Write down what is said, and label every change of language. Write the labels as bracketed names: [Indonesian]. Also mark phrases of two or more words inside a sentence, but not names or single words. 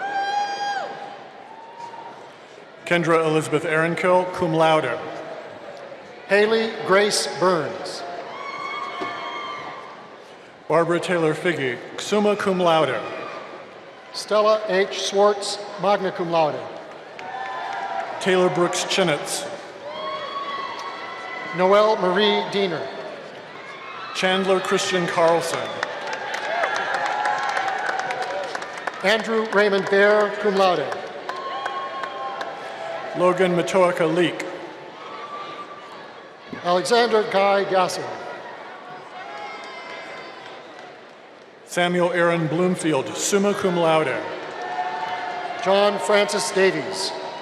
[English] Kendra Elizabeth Ehrenkill, [Latin] cum laude. [English] Haley Grace Burns. Barbara Taylor Figge, [Latin] summa cum laude. [English] Stella H. Swartz, [Latin] magna cum laude. [English] Taylor Brooks Chinitz. Noelle Marie Diener. Chandler Christian Carlson. Andrew Raymond Bear, [Latin] cum laude. [English] Logan Matoaka Leek. Alexander Guy Gasser. Samuel Aaron Bloomfield, [Latin] summa cum laude. [English] John Francis Davies.